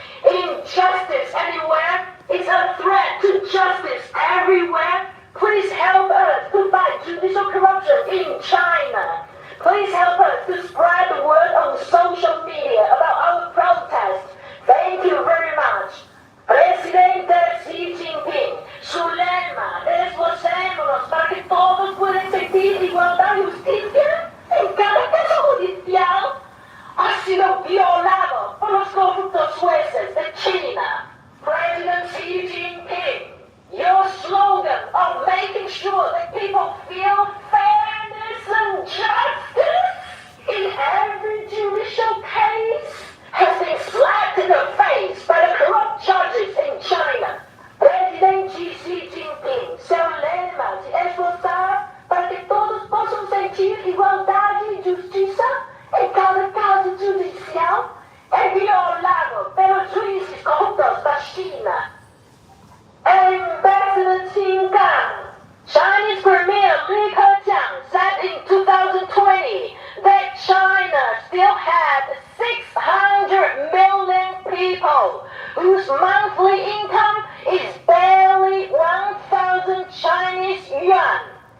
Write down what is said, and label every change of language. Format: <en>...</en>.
<en>Injustice anywhere is a threat to justice everywhere. Please help us to fight judicial corruption in China. Please help us to spread the word on social media about our protest. Thank you very much.</en> <es>Presidente Xi Jinping, su lema, esforcémonos para que todos puedan sentir igualdad y justicia en cada caso judicial, ha sido violado por los corruptos jueces de China.</es> <en>President Xi Jinping, your slogan of making sure that people feel fairness and justice in every judicial case has been slapped in the face by the corrupt judges in China.</en> <pt>President Xi Jinping se lema de esforzar para que todos possam sentir igualdade e justiça em cada caso judicial é violado pelos juízes corruptos da China.</pt> <en>Ambassador Qin Gang, Chinese Premier Li Keqiang said in 2020 that China still had 600 million people whose monthly income is barely 1,000 Chinese yuan.</en>